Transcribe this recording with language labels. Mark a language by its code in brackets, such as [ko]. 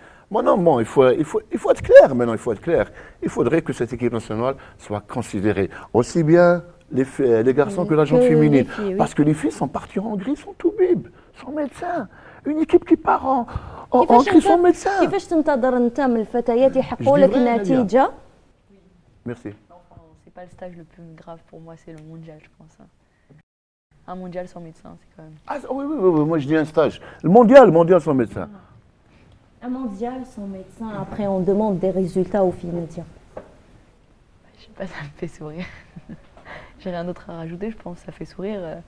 [fr] Maintenant, il faut être clair. Il faudrait que cette équipe nationale soit considérée aussi bien les garçons que la gente féminine. Oui. Parce que les filles sont parties en Hongrie, sont tout bib, sont médecins. Une équipe qui part en Hongrie sont médecins. [ar] كيفاش تنتظر انت من الفتيات يحققوا لك نتيجه؟ [fr] Merci. C'est pas le stage le plus grave pour moi, c'est le mondial, je pense. Un mondial sans médecin, c'est quand même... Ah oui, moi je dis un stage. Le mondial sans médecin. Un mondial sans médecin, après on demande des résultats au final. Je sais pas, ça me fait sourire. J'ai rien d'autre à rajouter, je pense, ça fait sourire.